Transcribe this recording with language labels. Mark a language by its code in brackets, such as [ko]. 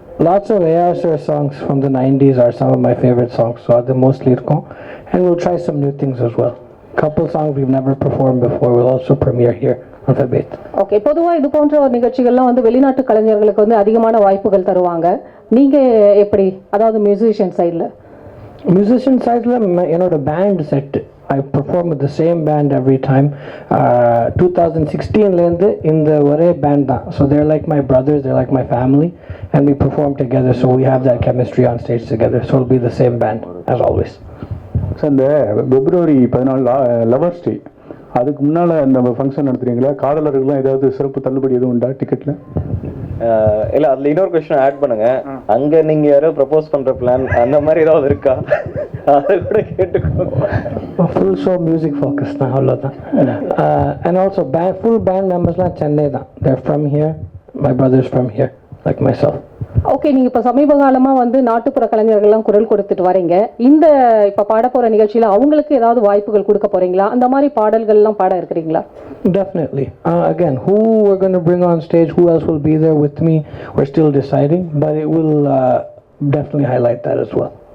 [en] Lots of AR songs from the 90s are some of my favorite songs, so [ta] அது [en] mostly [ta] இருக்கும். [en] And we'll try some new things as well. Couple songs we've never performed before will also premiere here on February. [ta] Okay, பொதுவாக இது போன்ற ஒரு நிகழ்ச்சிகள்லாம் வந்து வெளிநாட்டு கலைஞர்களுக்கு வந்து அதிகமான வாய்ப்புகள் தருவாங்க. நீங்கள் எப்படி, அதாவது மியூசிஷியன் சைடில்? மியூசிஷியன் சைடில் என்னோட band set [en] I perform with the same band every time. [ta] 2016லேருந்து இந்த ஒரே பேண்ட் தான். [en] So they're like my brothers, they're like my family, and we perform together, so we have that chemistry on stage together. So it'll be the same band as always. [ta] Sir, இந்த February 14 lovers டே, அதுக்கு முன்னால் அந்த function நடத்துறீங்களா? காதலர்கள்லாம் ஏதாவது சிறப்பு தள்ளுபடி எதுவும் உண்டா டிக்கெட்டில்? இல்லை, அதில் இன்னொரு கொஸ்டின் ஆட் பண்ணுங்க. அங்கே நீங்கள் யாரோ ப்ரப்போஸ் பண்ணுற பிளான் அந்த மாதிரி ஏதாவது இருக்கா? அதை கூட கேட்டுக்கோங்க. ஃபுல் ஷோ மியூசிக் ஃபோக்கஸ் தான், அவ்வளோதான். And also full pant மெம்பர்ஸ்லாம் Chennai தான். [en] They're from here, my brothers from here like myself. [ta] Okay, நீங்கள் இப்போ சமீப காலமாக வந்து நாட்டுப்புற கலைஞர்கள்லாம் குரல் கொடுத்துட்டு வரீங்க. இந்த இப்போ பாட போகிற நிகழ்ச்சியில் அவங்களுக்கு ஏதாவது வாய்ப்புகள் கொடுக்க போகிறீங்களா? அந்த மாதிரி பாடல்கள்லாம் பாட இருக்கிறீங்களா? [en] Definitely. Again, who we're going to bring on stage, who else will be there with me, we're still deciding, but it will definitely highlight that as well.